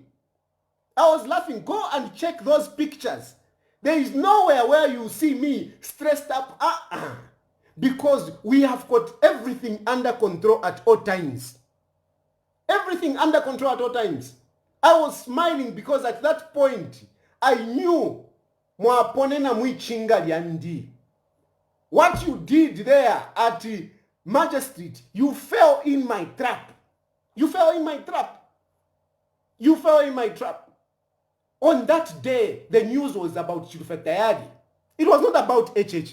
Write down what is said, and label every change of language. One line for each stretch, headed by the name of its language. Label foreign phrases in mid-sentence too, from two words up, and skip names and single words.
English: Go and check those pictures. There is nowhere where you see me stressed up. Because we have got everything under control at all times. I was smiling because at that point, I knew
Bemba: mwaponena mwichinga lyandi.
English: What you did there at Magistrate, you fell in my trap. On that day, the news was about Chilufetayari. It was not about HH.